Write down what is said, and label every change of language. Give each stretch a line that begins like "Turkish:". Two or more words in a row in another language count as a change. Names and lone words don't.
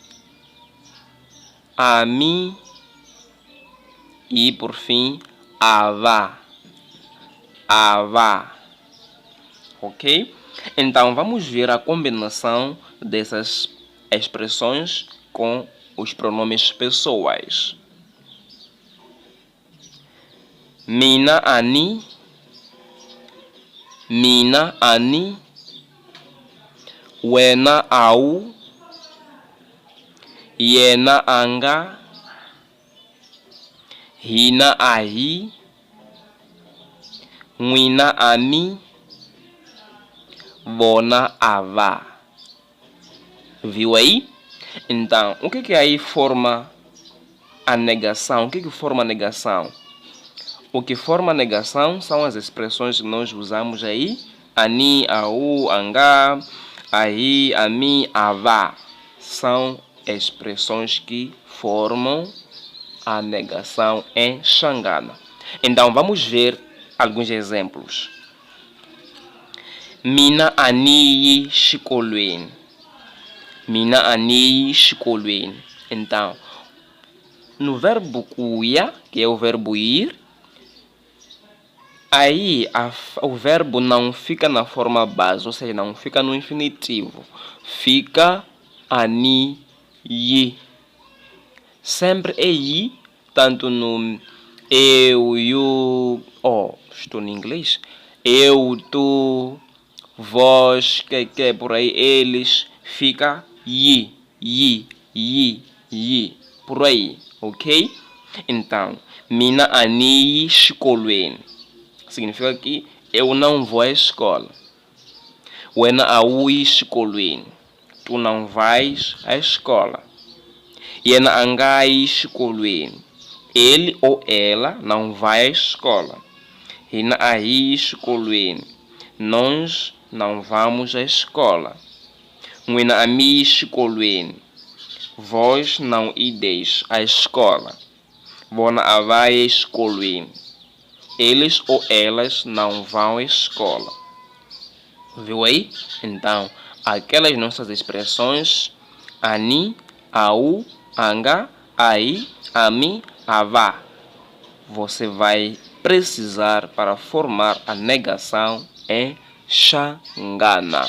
Portuguese: e por fim avá. Ok? Então vamos ver a combinação dessas expressões com os pronomes pessoais.
Tsonga: Mina ani, wena au, yena anga, hina aí, nwina ami, vona avá.
Portuguese: Viu aí? Então, o que aí forma a negação? O que forma a negação? O que forma a negação são as expressões que nós usamos aí.
Tsonga: Ani, au, anga, aí, ami, avá.
Portuguese: São expressões que formam a negação em Xangana. Então, vamos ver alguns exemplos.
Tsonga: Mina ani shikolwen. Mina ani shikolwen.
Portuguese: Então, no verbo kuya, que é o verbo ir, aí o verbo não fica na forma base, ou seja, não fica no infinitivo.
Tsonga: Fica ani yi.
Portuguese: Sempre é yi, tanto no eu, you, estou em inglês. Eu, tu, vós, que é por aí, eles, fica yi, por aí, ok? Então,
Tsonga: mina ani shikolwen.
Portuguese: Significa que eu não vou à escola.
Tsonga: Wena aui shikolwen.
Portuguese: Tu não vais à escola.
Tsonga: Yena angai shikolwen.
Portuguese: Ele ou ela não vai à escola.
Tsonga: Hina ahi shikolwen.
Portuguese: Nós não vamos à escola.
Tsonga: Wena ami shikolwen.
Portuguese: Vós não ideis à escola.
Tsonga: Vona avai shikolwen.
Portuguese: Eles ou elas não vão à escola. Viu aí? Então, aquelas nossas expressões
Tsonga: ani, au, anga, aí, ami, avá.
Portuguese: Você vai precisar para formar a negação em Xangana.